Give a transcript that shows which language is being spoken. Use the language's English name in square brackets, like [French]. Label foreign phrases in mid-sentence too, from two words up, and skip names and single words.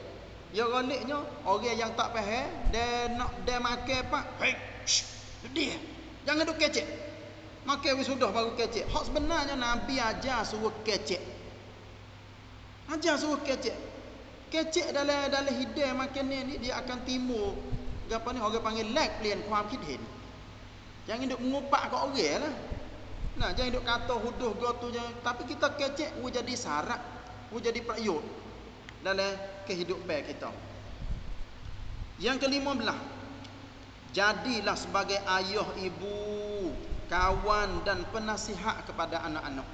[Malay] Ya galiknya orang yang tak faham, dia makan pak, dia. Jangan duduk kecek. Makan wis sudah baru kecek. Hak sebenarnya Nabi ajar suruh kecek. Ajar suruh kecek. Kecek dalam hidang makan ni dia akan timbul apa ni orang panggil [Thai] แลกเปลี่ยนความคิดเห็น. [Malay] Jangan duk mengupak kat orang lah. Nah, jangan duk kata huduh gotu jangan, tapi kita kecek jadi syarat, jadi prayoga dalam kehidupan kita. Yang ke-15, jadilah sebagai ayah, ibu, kawan dan penasihat kepada anak-anak.